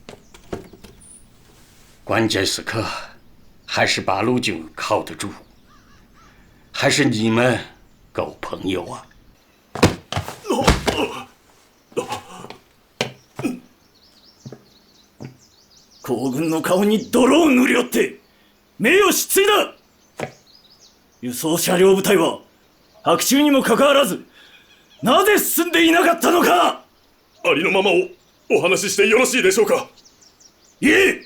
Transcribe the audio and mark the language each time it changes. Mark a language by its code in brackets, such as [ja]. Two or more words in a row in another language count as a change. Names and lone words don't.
[zh] 关键时刻，还是八路军靠得住，还是你们够朋友啊！ [ja] 皇軍の顔に泥を塗り寄って名誉失墜だ。輸送車両部隊は白昼にもかかわらずなぜ進んでいなかったのか。ありのままをお話ししてよろしいでしょうか。いえ。